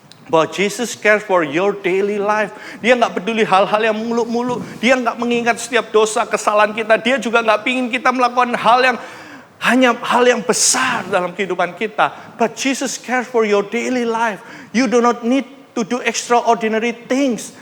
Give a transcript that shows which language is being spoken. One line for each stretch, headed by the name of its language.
Indonesian: Bahwa
English: Jesus cares for your daily life.
Indonesian: Dia nggak peduli hal-hal yang muluk-muluk. Dia nggak mengingat setiap dosa, kesalahan kita. Dia juga nggak ingin kita melakukan hal yang hanya hal yang besar dalam kehidupan kita.
English: But Jesus cares for your daily life. You do not need to do extraordinary things.